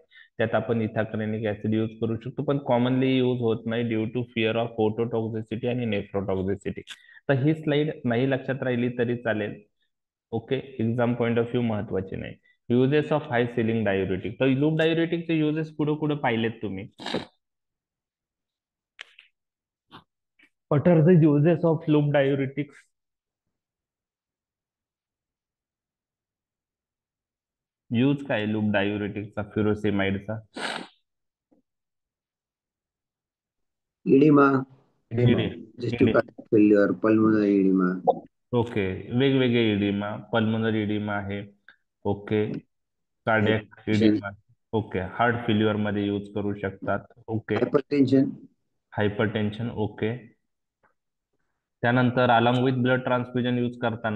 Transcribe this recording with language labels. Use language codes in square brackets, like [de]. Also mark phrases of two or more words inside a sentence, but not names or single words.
[mr] त्यात आपण [en] ethacrynic acid use [mr] करू शकतो पण [en] commonly use [mr] होत नाही [en] due to fear of ototoxicity [mr] आणि नेफ्रोटॉक्झिसिटी. तर ही स्लाइड नाही लक्षात राहिली तरी चालेल. ओके. [en] exam point of view [mr] महत्वाची नाही. [en] uses of high ceiling diuretic. [mr] तर [en] loop diureticचे uses [mr] कुठे कुठे पाहिलेत तुम्ही? [en] What are the uses of loop diuretics? [mr] यूज काय [en] loop diureticचा furosemideचा? [mr] इडिमा, इडे [en] digestive इडे tract failure, pulmonary edema. [mr] ओके. वेगवेगळे इडिमा, [en] pulmonary edema [mr] आहे. [en] okay. cardiac Hypertension, edema. okay. heart failure [mr] मध्ये यूज करू शकतात. ओके. [en] hypertension. hypertension. okay. [mr] त्यानंतर [en] along with blood transfusion use [mr] करताना.